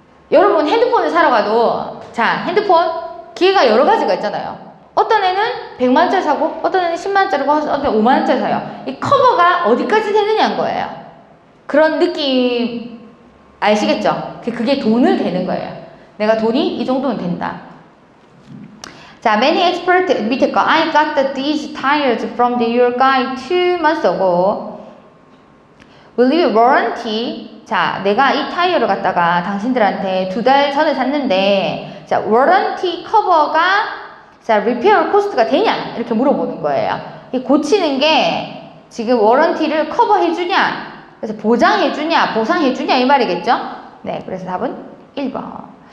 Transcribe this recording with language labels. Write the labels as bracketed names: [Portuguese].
[Korean] 여러분 핸드폰을 사러 가도 자 핸드폰 기회가 여러 가지가 있잖아요. 어떤 애는 100만원짜리 사고 어떤 애는 10만원짜리 사고 어떤 애는 5만원짜리 사요. 이 커버가 어디까지 되느냐는 거예요. 그런 느낌 아시겠죠? 그게 돈을 대는 거예요. 내가 돈이 이 정도는 된다. [English] 자, many experts [Korean] 밑에 거 [English] I got these tires from your guy 2 months ago. Will you warranty? [Korean] 자, 내가 이 타이어를 갖다가 당신들한테 2달 전에 샀는데 자, warranty 커버가 자, [English] repair cost [Korean] 가 되냐? 이렇게 물어보는 거예요. 고치는 게 지금 warranty를 커버해주냐? 그래서 보장해주냐? 보상해주냐? 이 말이겠죠? 네, 그래서 답은 1번.